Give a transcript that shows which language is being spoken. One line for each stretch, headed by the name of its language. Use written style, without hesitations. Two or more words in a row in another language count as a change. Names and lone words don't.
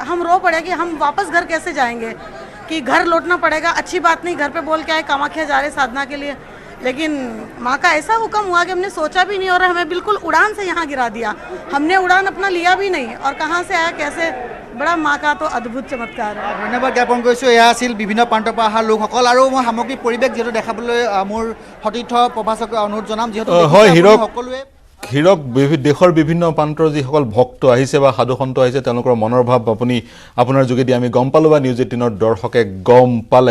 Hindi: हम रो पड़े कि हम वापस घर कैसे जाएंगे, कि घर लौटना पड़ेगा। अच्छी बात नहीं, घर पे बोल के आए कामाख्या जा रहे साधना के लिए, लेकिन माँ का ऐसा हुक्म हुआ कि हमने सोचा भी नहीं और हमें बिल्कुल उड़ान से यहाँ गिरा दिया। हमने उड़ान अपना लिया भी नहीं, और कहाँ से आया कैसे, बड़ा माँ का तो अद्भुत चमत्कार है।
Assamese: धन्यवाद ज्ञापन কৰিছোঁ। এয়া আছিল বিভিন্ন প্ৰান্তৰ পৰা অহা লোকসকল, আৰু মই সামগ্ৰিক পৰিৱেশ যিহেতু দেখাবলৈ মোৰ সতীৰ্থ প্ৰভাষক অনুৰোধ জনাম, যিহেতু হয় হীৰক, সকলোৱে হীৰক দেশৰ বিভিন্ন প্ৰান্তৰ যিসকল ভক্ত আহিছে বা সাধু সন্ত আহিছে তেওঁলোকৰ মনৰ ভাৱ আপোনাৰ যোগেদি আমি গম পালোঁ বা নিউজ 18ৰ দৰ্শকে গম পালে।